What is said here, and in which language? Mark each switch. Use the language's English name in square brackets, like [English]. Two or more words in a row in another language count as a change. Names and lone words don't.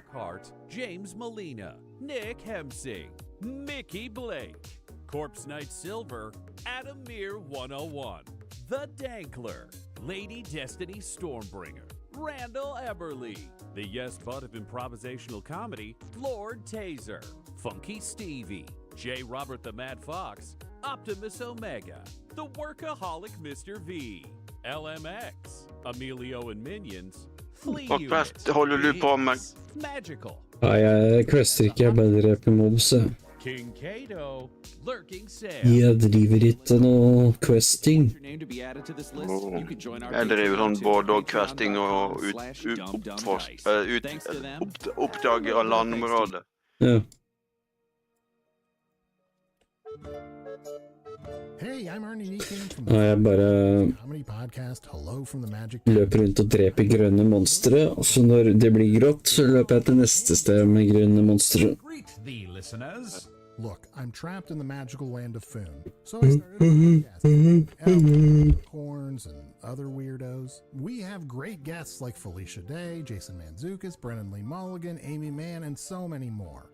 [English] Hart, James Molina, Nick Hemsing, Mickey Blake, Corpse Knight Silver, Adamir 101, The Dankler, Lady Destiny Stormbringer, Randall Eberly, the Yes But of improvisational comedy, Lord Taser, Funky Stevie, J. Robert the Mad Fox, Optimus Omega, The Workaholic Mr. V, LMX, Emilio and Minions, Flea [Norwegian] Warcraft håller du på med? [English] Magical, [Norwegian] Ja, jeg quester ikke, jeg bare dreper mobs. [English] King Kato, Lurking Sam. [Norwegian] Jeg driver ikke noe questing. Jeg driver sånn både og questing og oppdag av landområdet. Ja. [English] Hey, I'm Arnie Neeking from [Norwegian] Ja, jeg bare [English] Comedy Podcast. Hello from the Magic. [Norwegian] Løper rundt og dreper grønne monstre, og så når det blir grått, så løper jeg til neste sted med grønne monstre. [English] Greet thee, listeners. Look, I'm trapped in the magical land of Foon, so I started a podcast. Elves, unicorns, and other weirdos. We have great guests like Felicia Day, Jason Mantzoukas, Brennan Lee Mulligan, Amy Mann, and so many more.